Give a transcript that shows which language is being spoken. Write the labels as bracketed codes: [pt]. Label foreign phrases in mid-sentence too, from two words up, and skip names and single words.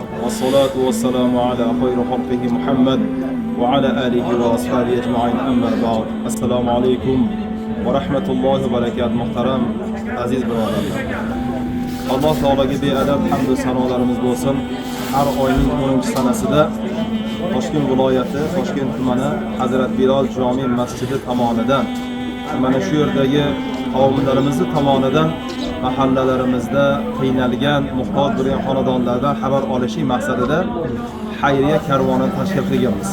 [ar] والصلاة والسلام على خير خلقه محمد وعلى آله وأصحابه أجمعين. أما بعد. السلام عليكم ورحمة الله وبركاته. [uz] Muhterem aziz birodarlar. Allah Teala'ga beadad hamd ve sanolarimiz bo'lsin. Har oyning 10 sanasida Toshkent viloyati, Toshkent tumani Hazrat Bilal Jami masjidi tomonidan mana shu yerdagi qavmlarimiz tomonidan mahallalarimizda qiynalgan, muhtoj bo'lgan xonadonlardan xabar olishi maqsadida xayriya karvonini tashkil qilganmiz.